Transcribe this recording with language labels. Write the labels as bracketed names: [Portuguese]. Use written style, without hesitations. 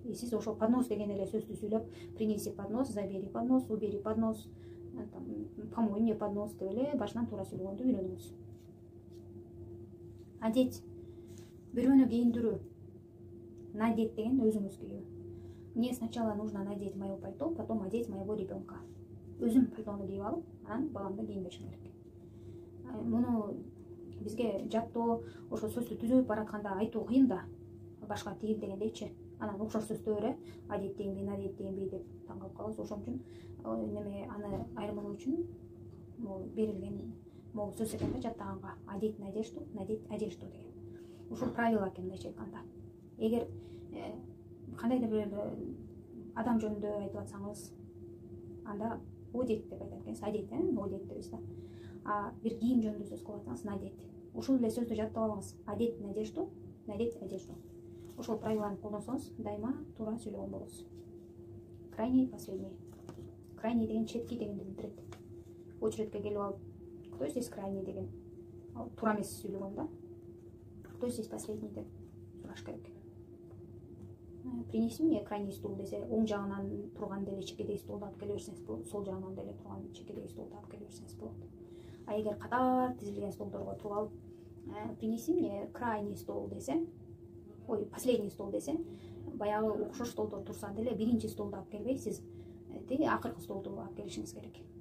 [Kyrgyz] И сиз ошол поднос деген эле сөздү сүйлөп, [Russian] принеси поднос, забери поднос, убери поднос, помой мне поднос [Kyrgyz] деп эле башынан туура сүйлөгөндү үйрөнүңүз. Одеть. Бирөөнү кийиндирүү. Надеть деген өзүңүз кийүү. [Russian] Мне сначала нужно надеть мое пальто, потом одеть моего ребенка. [Kyrgyz] Өзүм пальтону кийип алып, анан баламды кийиндиришим керек. Муну бизге жаттоо, ошо сөздү түзүп баратканда айтуу кыйын да. башка тил дегендейчи. Анан окшош сөздөр адет дегенби, надет дегенби деп таң калып калабыз. Ошон үчүн неме аны айырмалоо үчүн могу берилген могу сөз экен да жаттаганга. [Russian] Адет надежду, надет одежду [Kyrgyz] деген. Ушул правило экен мындайча айтканда. Эгер кандайдыр бир адам жөнүндө айтып атсаңыз, анда одет деп айтат экенсиз. Адет, одет дейбиз да. А бир кийим жөнүндө сөз кылып атсаңыз, надет. Ушул эле сөздү жаттап алыңыз. [Russian] Адет надежду, надеть одежду. [Kyrgyz] Ошол правиланы колдонсоңуз, дайыма туура сүйлөгөн болосуз. Крайний, последний. Крайний деген четкий дегенди билдирет. Очередке келип алып, [Russian] кто здесь крайний [Kyrgyz] деген. Туура эмес сүйлөгөн да. [Russian] Кто здесь последний [Kyrgyz] деп сураш керек. [Russian] Принеси мне крайний стул [Kyrgyz] десе, оң жагынан турган деле чекедей стулду алып келе берсеңиз болот, сол жагынан деле турган чекедей стулду алып келе берсеңиз болот. А эгер катар тизилген столдорго туруп алып, [Russian] принеси мне крайний стол [Kyrgyz] десе, ой, [Russian] последний стол [Kyrgyz] десе, баягы окшош столдор турса деле биринчи столду алып келбей, сиз тиги акыркы столду алып келишиңиз керек.